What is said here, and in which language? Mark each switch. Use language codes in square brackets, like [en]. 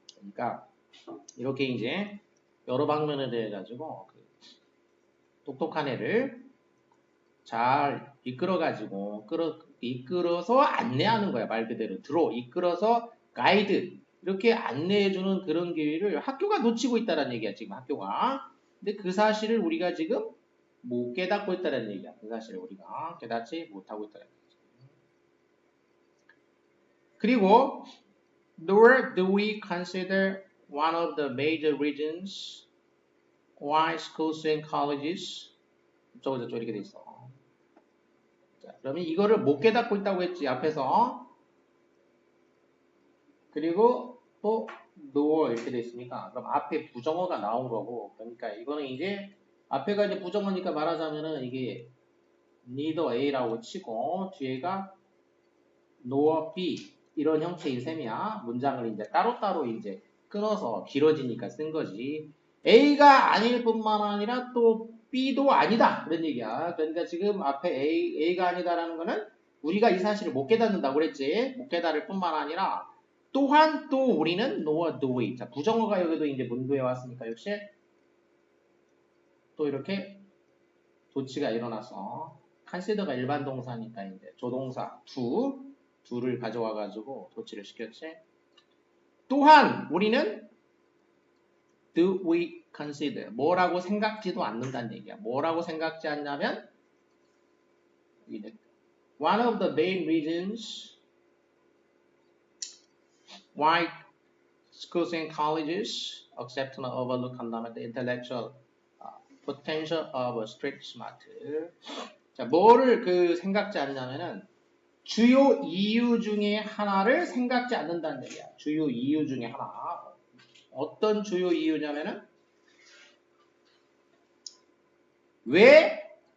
[ko] 그러니까 이렇게 이제 여러 방면에 대해 가지고 똑똑한 애를 잘 이끌어가지고 이끌어서 안내하는 거야. 말 그대로 이끌어서 가이드 이렇게 안내해주는 그런 기회를 학교가 놓치고 있다는 얘기야. 지금 학교가. 근데 그 사실을 우리가 지금 못 깨닫고 있다는 얘기야. 그 사실을 우리가 깨닫지 못하고 있다는 얘기야. 그리고 [en] nor do we consider one of the major reasons why schools and colleges [ko] 저거 이렇게 돼 있어. 자, 그러면 이거를 못 깨닫고 있다고 했지, 앞에서. 그리고 또 nor 이렇게 돼 있으니까 그럼 앞에 부정어가 나온 거고, 그러니까 이거는 이제 앞에가 이제 부정어니까 말하자면은 이게 neither A라고 치고 뒤에가 nor B 이런 형태인 셈이야. 문장을 이제 따로따로 이제 끊어서 길어지니까 쓴 거지. A가 아닐 뿐만 아니라 또 B도 아니다. 그런 얘기야. 그러니까 지금 앞에 A가 아니다라는 거는 우리가 이 사실을 못 깨닫는다고 그랬지. 못 깨달을 뿐만 아니라 또한 또 우리는 [en] nor do we. [ko] 자, 부정어가 여기도 이제 문도에 왔으니까 역시 또 이렇게 도치가 일어나서 consider가 일반 동사니까 이제 조동사 do를 가져와 가지고 도치를 시켰지. 또한 우리는 [en] do we consider [ko] 뭐라고 생각지도 않는다는 얘기야. 뭐라고 생각지 않냐면 [en] one of the main reasons why schools and colleges accept and overlook [ko] 한다면 [en] the intellectual potential of a street smart. [ko] 자, 뭐를 생각지 않냐면은 주요 이유 중에 하나를 생각지 않는다는 얘기야. 주요 이유 중에 하나. 어떤 주요 이유냐면은 왜